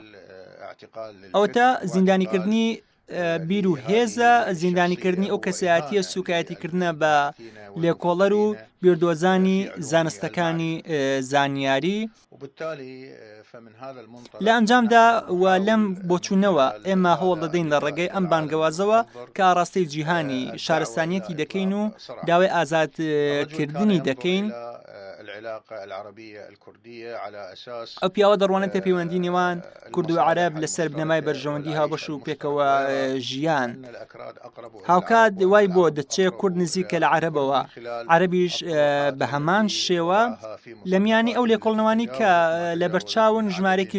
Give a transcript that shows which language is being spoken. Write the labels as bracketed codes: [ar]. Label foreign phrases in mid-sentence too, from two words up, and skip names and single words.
[ckb] ئەوەتە زیندانیکردنی بیر و هێزە زیندانیکردنی ئەو کەسایەتیە سوکایەتیکردنە بە لێکۆڵەر و بیردۆزانی زانستەکانی زانیاری. لە ئەنجامدا و لەم بۆچوونەوە ئێمە هەوڵ دەدەین لە ڕێگەی ئەم بانگەوازەوە کە ئاڕاستەی جیهانی شارستانیەتی دەکەین و داوای ئازادکردنی دەکەین [ar] العلاقة العربية الكردية على أساس [ckb] ئەو پیاوە دەڕوانە پێپەیوەندی نێوان کورد و عەرەب لەسەر بنەمای بەرژەوەندی هاوبەش و پێکەوە ژیان هاوکات وای بۆ دەچێت کورد نزیکە لە عەرەبەوە عەرەبیش بە هەمان شێوە لە میانی ئەو لێکۆڵنەوانی کە لە بەرچاون ژمارێکی